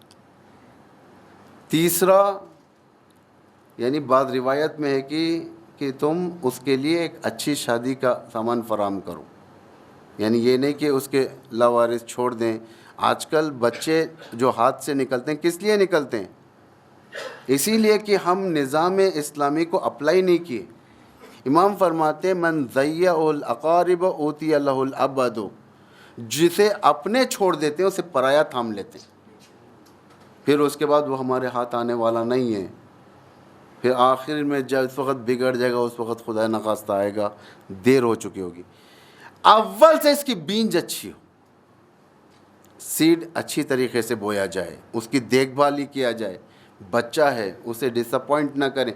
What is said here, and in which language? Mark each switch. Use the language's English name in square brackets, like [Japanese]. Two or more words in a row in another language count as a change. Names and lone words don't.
[Urdu] تیسرا، یعنی بعض روایت میں ہے کہ تم اس کے لیے ایک اچھی شادی کا سامان فراہم کرو، یعنی یہ نہیں کہ اس کے لاوارث چھوڑ دیں۔ آج کل بچے جو ہاتھ سے نکلتے ہیں کس لیے نکلتے ہیں؟ اسی لیے کہ ہم نظام اسلامی کو اپلائی نہیں کیے۔ امام فرماتے ہیں [Arabic] من ضیع الاقارب اوتی لہ الابد، [Urdu] جسے اپنے چھوڑ دیتے ہیں اسے پرایا تھام لیتے ہیں، پھر اس کے بعد وہ ہمارے ہاتھ آنے والا نہیں ہے، پھر آخر میں جب اس وقت بگڑ جائے گا اس وقت خدا نخواستہ آئے گا، دیر ہو چکی ہوگی۔ اول سے اس کی بینج اچھی ہو، سیڈ اچھی طریقے سے بویا جائے، اس کی دیکھ بھال کیا جائے، بچہ ہے اسے ڈس اپوائنٹ نہ کریں۔